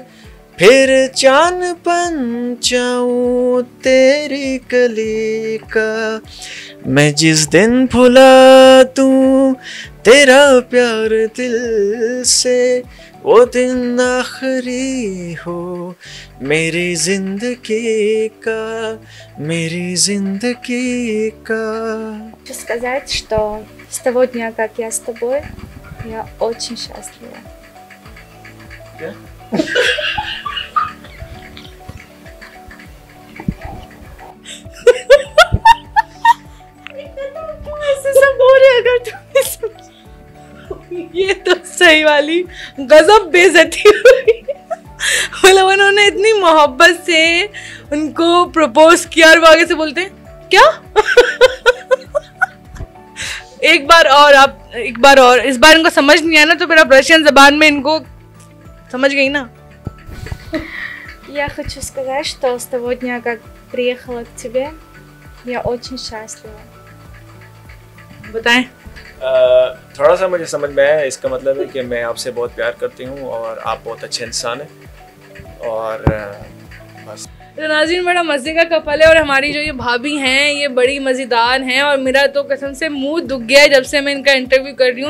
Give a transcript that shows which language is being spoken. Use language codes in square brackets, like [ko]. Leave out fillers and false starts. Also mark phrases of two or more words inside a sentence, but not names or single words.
[ur] پھر چاند بن جاؤں تیری کلی کا، میں جس دن بھلا دوں تیرا پیار دل سے، وہ دن آخری ہو میری زندگی کا، میری زندگی کا. [ru] Хочу сказать, что с того дня, как я с тобой, я очень счастлива. [ur] یہ تو صحیح والی غضب بےعزتی ہوئی. مطلب انہوں نے اتنی محبت سے انکو پروپوز کیا اور وہ آگے سے بولتے ہیں کیا? ایک بار اور اس بار انکو سمجھ نہیں آیا نا، تو پھر آپ رشین زبان میں انکو سمجھ گئی نا? [ru] Я хочу сказать, что с того дня, как приехала к тебе, я очень счастлива. [ur] بتائیں. تھوڑا سا مجھے سمجھ میں آیا، اسکا مطلب ہے کہ میں آپسے بہت پیار کرتی ہوں اور آپ بہت اچھے انسان ہیں اور بس. تو ناظرین، بڑا مزے کا کپل ہے اور ہماری جو یہ بھابی ہیں یہ بڑی مزیدار ہیں اور میرا تو قسم سے منہ دکھ گیا ہے جب سے میں انکا انٹرویو کر رہی ہوں.